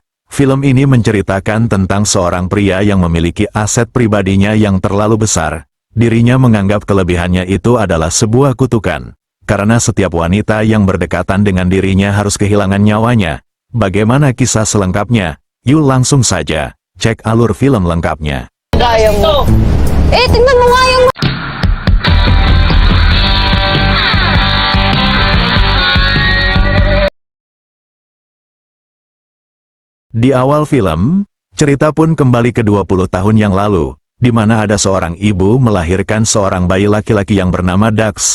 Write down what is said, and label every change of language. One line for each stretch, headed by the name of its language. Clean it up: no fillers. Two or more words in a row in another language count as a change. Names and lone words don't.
Indonesian: Film ini menceritakan tentang seorang pria yang memiliki aset pribadinya yang terlalu besar. Dirinya menganggap kelebihannya itu adalah sebuah kutukan. Karena setiap wanita yang berdekatan dengan dirinya harus kehilangan nyawanya. Bagaimana kisah selengkapnya? Yuk langsung saja, cek alur film lengkapnya.
Filipino: Gaya mo. Tingnan mo nga yung...
Indonesian: Di awal film, cerita pun kembali ke 20 tahun yang lalu, di mana ada seorang ibu melahirkan seorang bayi laki-laki yang bernama Dax.